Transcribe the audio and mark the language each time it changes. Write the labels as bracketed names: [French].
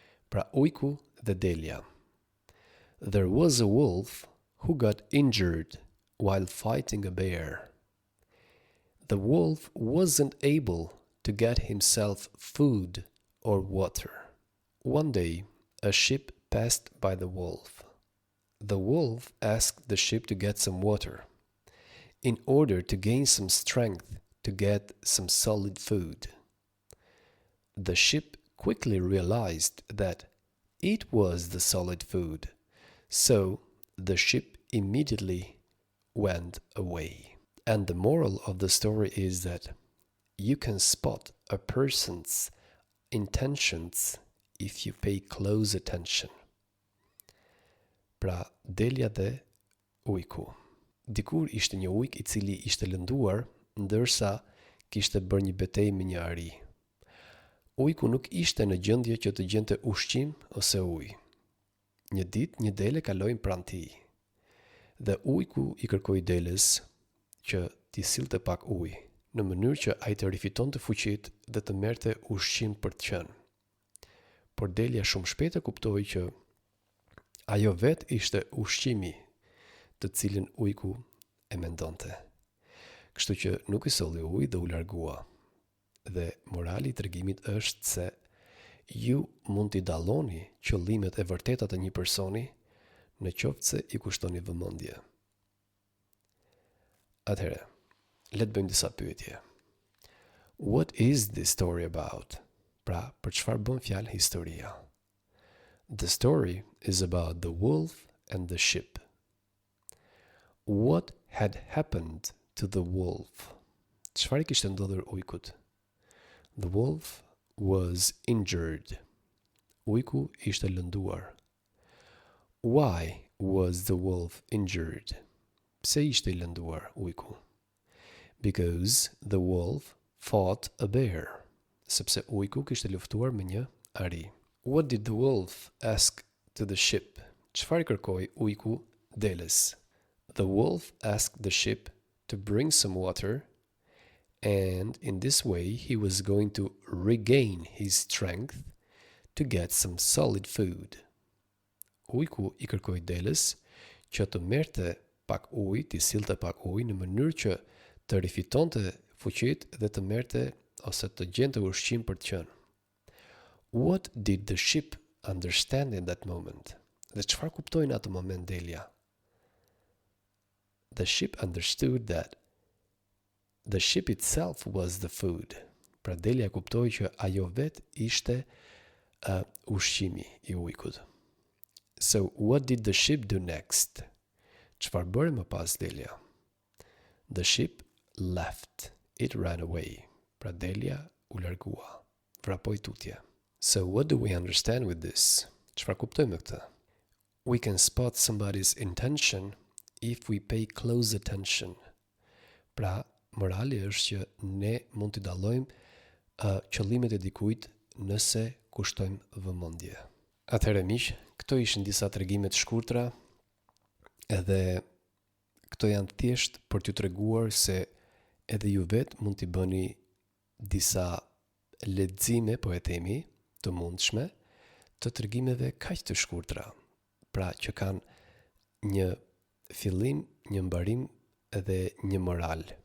[Albanian] Pra ujku dhe delja. [English] There was a wolf who got injured while fighting a bear. The wolf wasn't able to get himself food or water. One day, a sheep passed by the wolf. The wolf asked the sheep to get some water. in order to gain some strength to get some solid food. The ship quickly realized that it was the solid food, so the ship immediately went away. And the moral of the story is that you can spot a person's intentions if you pay close attention. [Albanian] Pra, delja dhe ujku. Dikur ishte një ujk I cili ishte lënduar, ndërsa kishte bërë një betejë me një ari. Ujku nuk ishte në gjendje që të gjente ushqim ose ujë. Një ditë një dele kaloi pranë tij. Dhe ujku I kërkoi delës që t'i sillte pak ujë, në mënyrë që ai të rifitonte fuqitë dhe të merrte ushqim për të qenë. Por delja shumë shpejt e kuptoi që ajo vetë ishte ushqimi të cilin ujku e mendonte. Kështu që nuk I solli ujë dhe u largua. Dhe morali I tregimit është se ju mund t'i dalloni qëllimet e vërteta të një personi në qoftë se I kushtoni vëmendje. Atëherë, le të bëjmë disa pyetje. [English] What is this story about? [Albanian] Pra, për çfarë bën fjalë historia? [English] The story is about the wolf and the sheep. What had happened to the wolf? [Albanian] Çfarë I kishte ndodhur ujkut? [English] The wolf was injured. [Albanian] Ujku ishte lënduar. [English] Why was the wolf injured? [Albanian] Pse ishte I lënduar ujku? [English] Because the wolf fought a bear. [Albanian] Sepse ujku kishte luftuar me një ari. [English] What did the wolf ask to the sheep? [Albanian] Çfarë kërkoi ujku delës? [English] The wolf asked the sheep to bring some water, and in this way he was going to regain his strength to get some solid food. [Albanian] Ujku I kërkoi delës që të merrte pak ujë, t'i sillte pak ujë në mënyrë që të rifitonte fuqitë dhe të merrte ose të gjente ushqim për të qenë. [English] What did the sheep understand in that moment? [Albanian] Dhe çfarë kuptoi në atë moment delja? [English] The sheep understood that the sheep itself was the food. [Albanian] Pra delja kuptoi që ajo vetë ishte ushqimi I ujkut. [English] So what did the sheep do next? [Albanian] Çfarë bëri më pas delja? [English] The sheep left. It ran away. [Albanian] Pra delja u largua. Vrapoi tutje. [English] So what do we understand with this? [Albanian] Çfarë kuptojmë me këtë? [English] We can spot somebody's intention if we pay close attention. [Albanian] Pra, morali është që ne mund të dallojmë qëllimet e dikujt nëse kushtojmë vëmendje. Atëherë miq, këto ishin disa tregime të shkurtra, edhe këto janë thjesht për t'ju treguar se edhe ju vetë mund t'i bëni disa lexime, po e themi, të mundshme, të tregimeve kaq të shkurtra, pra që kanë një fillim, një mbarim dhe një moral.